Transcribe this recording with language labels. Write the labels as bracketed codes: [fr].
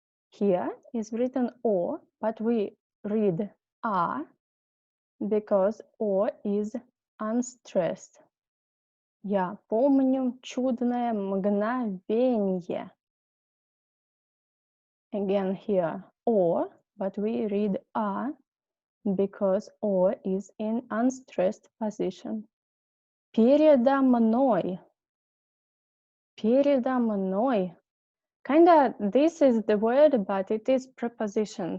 [en] Here is written O, but we read A because O is unstressed. [ru] Я помню чудное мгновенье. [en] Again here O, but we read A because O is in unstressed position. [ru] Передо мной. Передо мной. [en] Kinda, this is the word, but it is preposition.